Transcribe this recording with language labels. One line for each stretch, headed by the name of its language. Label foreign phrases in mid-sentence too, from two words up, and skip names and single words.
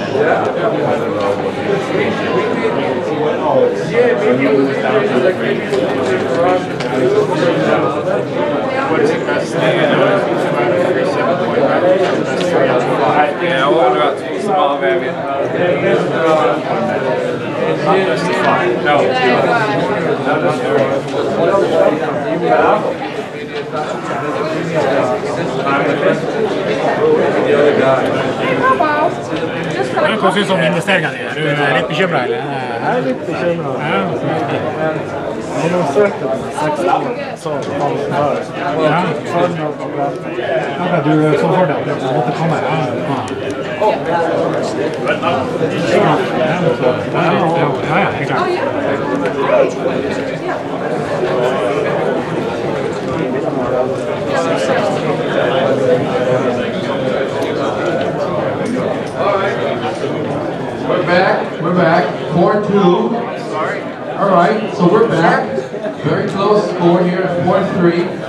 English: He was down to the green. What is it, best thing? Yeah, I wonder about small baby. No.
Norwegian: Hva synes du om investeringene dine? Er du litt bekymret, eller? Jeg er litt bekymret. Jeg har søkt etter 6 år, så han har Du så for deg at du måtte komme her? Ja, helt klart.
English: We're back, 4-2. Alright, so we're back. Very close score here, 4-3.